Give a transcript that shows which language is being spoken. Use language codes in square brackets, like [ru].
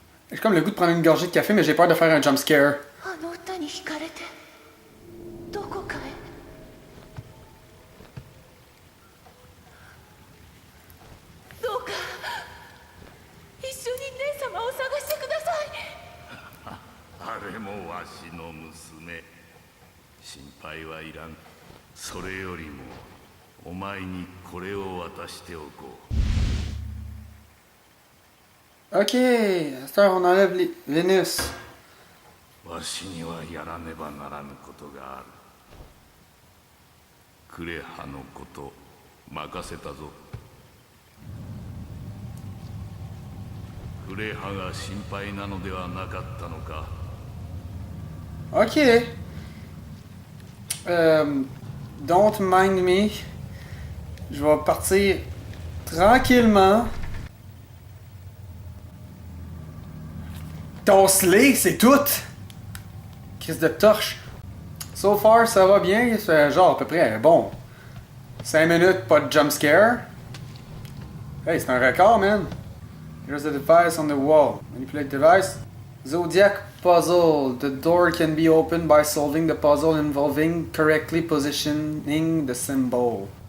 [fr] J'ai comme le goût de prendre une gorgée de café, mais j'ai peur de faire un jump scare. [ja] あの歌に惹かれてどこかへ。どうか一緒に姉様を探してください。あれもわしの娘。心配はいらん。それよりもお前にこれを渡しておこう。 [fr] Ok, à cette heure, on enlève Vénus. [ja] わしにはやらねばならぬことがある。クレハのこと任せたぞ。フレハが心配なのではなかったのか。 [en] Ok. Don't mind me. [fr] Je vais partir tranquillement. Tosse-les, c'est tout! Crise de torche. [en] So far, [fr] ça va bien. C'est genre à peu près, bon, 5 minutes, pas de jump scare. Hey, c'est un record, man. [en] Here's the device on the wall. Manipulate device. Zodiac puzzle. The door can be opened by solving the puzzle involving correctly positioning the symbol.